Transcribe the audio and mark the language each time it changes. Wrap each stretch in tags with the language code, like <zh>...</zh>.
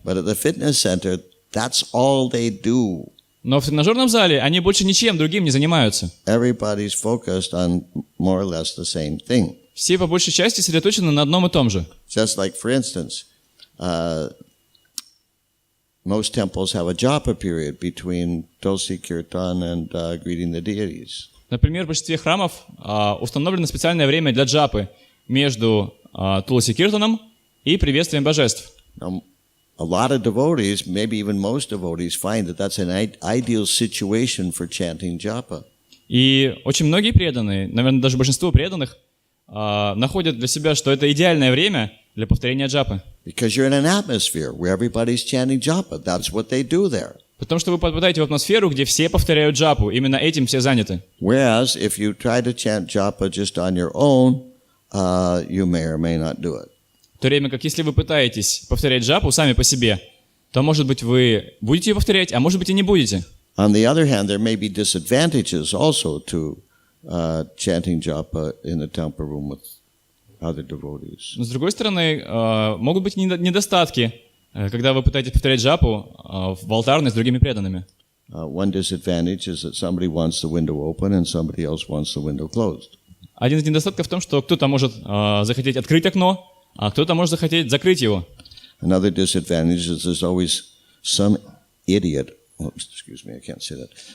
<en>But at the fitness center, that's all they do.</en> <ru>Но в тренажерном зале они больше ничем другим не занимаются.</ru> <en>Everybody's focused on more or less the same thing.</en> <ru>Все по большей части сосредоточены на одном и том же.</ru> <en>Just like, for instance, most temples have a japa period between Tulsi Kirtan and greeting the deities.</en> <ru>Например, в большинстве храмов установлено специальное время для джапы между Туласи Киртаном и приветствием божеств.</ru> <en>Now, a lot of devotees, maybe even most devotees, find that that's an ideal situation for chanting japa.</en> <ru>И очень многие преданные, наверное, даже большинство преданных, находят для себя, что это идеальное время для повторения джапы.</ru> <en>Because you're in an atmosphere where everybody's chanting japa. That's what they do there.</en> <ru>Потому что вы попадаете в атмосферу, где все повторяют джапу. Именно этим все заняты.</ru> <en>Whereas, if you try to chant japa just on your own, you may or may not do it.</en> <ru>В то время как если вы пытаетесь повторять джапу сами по себе, то, может быть, вы будете ее повторять, а может быть, и не будете.</ru> <en>On the other hand, there may be disadvantages also to chanting japa in the temple room with other devotees.</en> <ru>Но, с другой стороны, могут быть недостатки, когда вы пытаетесь повторять джапу в алтарной с другими преданными.</ru> <en>One disadvantage is that somebody wants the window open and somebody else wants the window closed.</en> <ru>Один из недостатков в том, что кто-то может захотеть открыть окно, а кто-то может захотеть закрыть его.</ru> <en>Another disadvantage is there's always some idiot. Oh, excuse me, I can't say that.</en>